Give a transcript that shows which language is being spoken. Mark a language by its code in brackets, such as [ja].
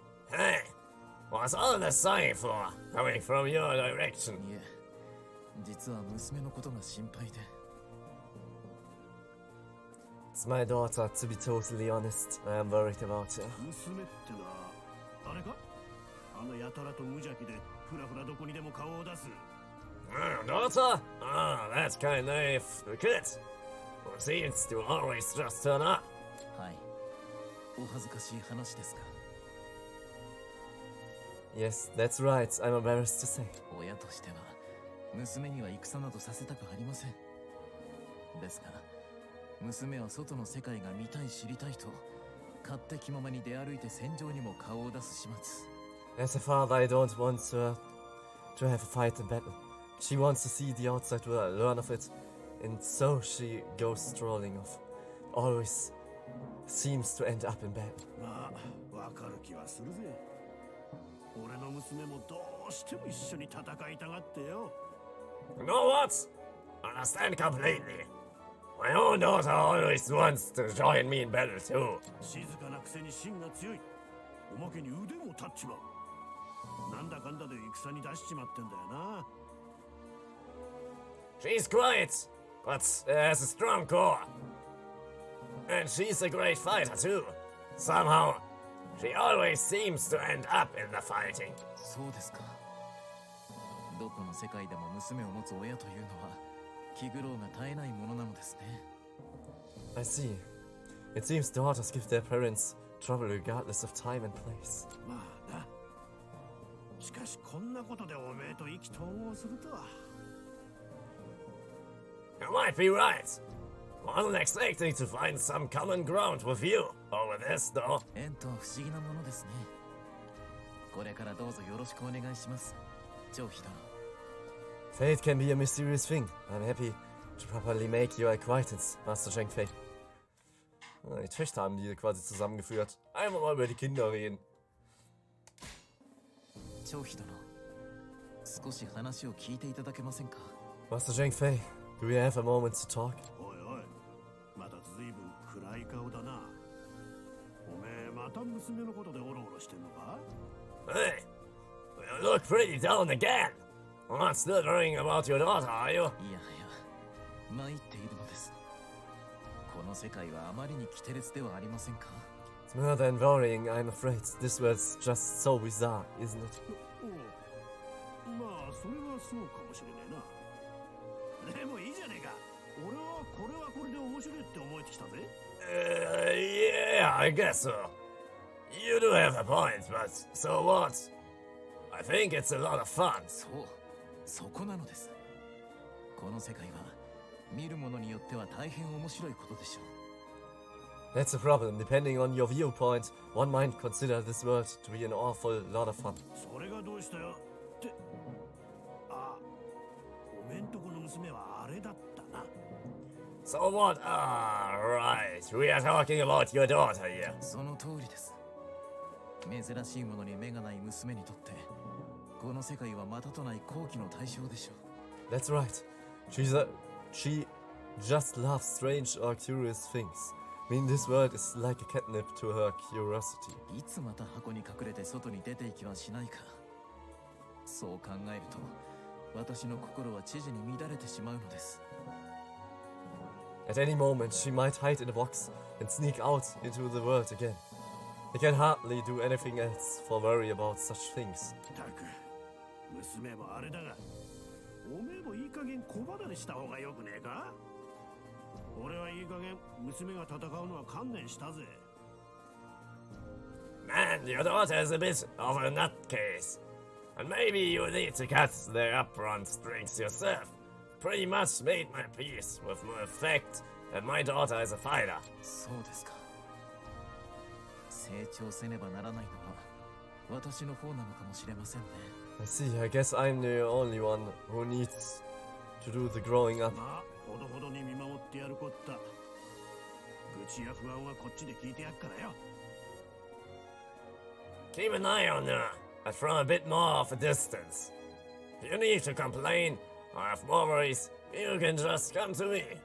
[en] Hey, what's all the sign for, coming from your direction? [ja] 実は娘のことが心配で。 [en] It's my daughter, to be totally honest. I am worried about her. [ja] 娘ってのはあれか？あのやたらと無邪気でふらふらどこにでも顔を出す。 [en] Daughter? Ah, that's kind of a kid who seems to always just turn up. [ja] はい。お恥ずかしい話ですが、 [en] Yes, that's right. I'm embarrassed to say. [ja] 親としては娘には戦などさせたくありません。ですが、娘は外の世界が見たい知りたいと勝手気ままに出歩いて戦場にも顔を出す始末。 [en] As a father, I don't want her to have a fight in battle. She wants to see the outside world, learn of it, and so she goes strolling off. Always seems to end up in battle. [ja] まあ、わかる気はするぜ。俺の娘もどうしても一緒に戦いたがってよ。 [en] You know what? Understand completely. My own daughter always wants to join me in battle too. [ja] 静かなくせに芯が強い。おまけに腕も立っちまう。なんだかんだで戦に出しちまってんだよな。 [en] She's quiet, but has a strong core. And she's a great fighter too. Somehow, she always seems to end up in the fighting. [ja] そうですか。どこの世界でも娘を持つ親というのは気苦労が絶えないものなのですね。 [en] I see. It seems daughters give their parents trouble regardless of time and place. [ja] まあな。しかしこんなことでおめえと意気投合するとは。 [en] You might be right. Wasn't expecting to find some common ground with you over this, though. [ja] 縁とは不思議なものですね。これからどうぞよろしくお願いします。張飛殿。 [en] Fate can be a mysterious thing. I'm happy to properly make your acquaintance, Master Zheng Fei. [de] Die Töchter haben die quasi zusammengeführt. Einmal mal über die Kinder reden. [ja] 張飛殿、少し話を聞いていただけませんか？ [en] Master Zheng Fei, do we have a moment to talk? [ja] おいおい、またずいぶん暗い顔だな。おめえまた娘のことでオロオロしてんのか？ [en] Hey, you look pretty down again. Not still worrying about your daughter, are you? [ja] いやはや、参っているのです。この世界はあまりに奇て烈ではありませんか？ [en] It's more than worrying, I'm afraid. This world's just so bizarre, isn't it? [ja] まあそれはそうかもしれねえな。でもいいじゃねえか。俺はこれで面白いって思えてきたぜ。 [en] Yeah, I guess so. You do have a point, but so what? I think it's a lot of fun. [ja] そう、そこなのです。この世界は見る者によっては大変面白いことでしょう。 [en] That's the problem. Depending on your viewpoint, one might consider this world to be an awful lot of fun. [ja] それがどうしたよって。あ、おめんとこの娘はあれだったな。 [en] So what? Ah, right. We are talking about your daughter here. [ja] その通りです。珍しいものに目がない娘にとってこの世界はまたとない好奇の対象でしょう。 [en] That's right. She just loves strange or curious things. I mean, this world is like a catnip to her curiosity. [ja] いつまた箱に隠れて外に出ていきはしないか。そう考えると私の心は知事に乱れてしまうのです。 [en] At any moment, she might hide in a box and sneak out into the world again. I can hardly do anything else for worry about such things. [ja] たく、娘もあれだが、おめえもいい加減小離れした方がよくねえか？俺はいい加減娘が戦うのは観念したぜ。 [en] Man, your daughter is a bit of a nutcase. And maybe you need to cut the upfront strings yourself. Pretty much made my peace with the fact that my daughter is a fighter. [ja] そうですか。成長せねばならないのは私の方なのかもしれませんね。 [en] I see, I guess I'm the only one who needs to do the growing up. [ja] まあ、ほどほどに見守ってやるこった。愚痴や不安はこっちで聞いてやっからよ。 [en] Keep an eye on her, but from a bit more of a distance. If you need to complain or have more worries, you can just come to me.